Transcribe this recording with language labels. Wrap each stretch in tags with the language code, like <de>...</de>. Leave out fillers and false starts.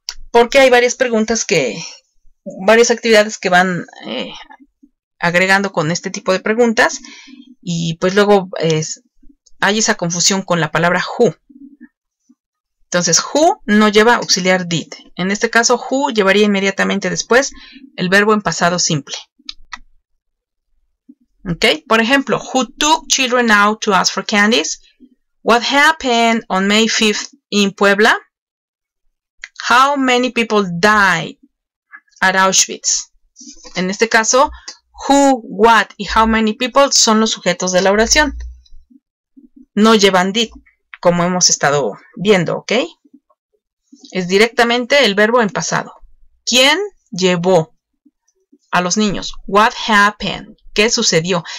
<es>Porque hay varias preguntas varias actividades que van agregando con este tipo de preguntas. Y pues luego hay esa confusión con la palabra who. Entonces, who no lleva auxiliar did. En este caso, who llevaría inmediatamente después el verbo en pasado simple. ¿Ok?</es> <en>Por ejemplo, who took children out to ask for candies? What happened on May 5th in Puebla? How many people died at Auschwitz?</en> <es>En este caso, who, what y how many people son los sujetos de la oración. No llevan did, como hemos estado viendo, ¿ok? Es directamente el verbo en pasado. ¿Quién llevó a los niños?</es> <en>What happened?</en> <es>¿Qué sucedió?</es>